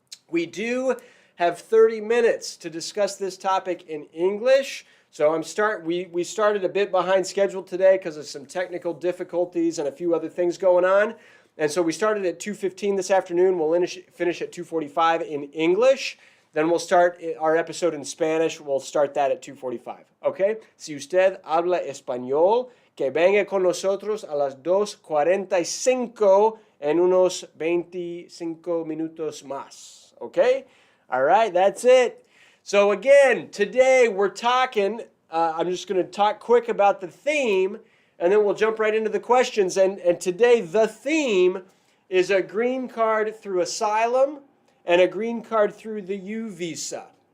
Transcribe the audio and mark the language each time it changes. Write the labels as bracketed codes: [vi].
[en] We do have 30 minutes to discuss this topic in English. So we started a bit behind schedule today because of some technical difficulties and a few other things going on. And so we started at 2:15 this afternoon. We'll finish at 2:45 in English. Then we'll start our episode in Spanish. We'll start that at 2:45. Okay? [es] Si usted habla español, que venga con nosotros a las 2:45 en unos 25 minutos más. [en] Okay? All right, that's it. So again, today we're talking, I'm just going to talk quick about the theme, and then we'll jump right into the questions. And today the theme is a green card through asylum and a green card through the U visa.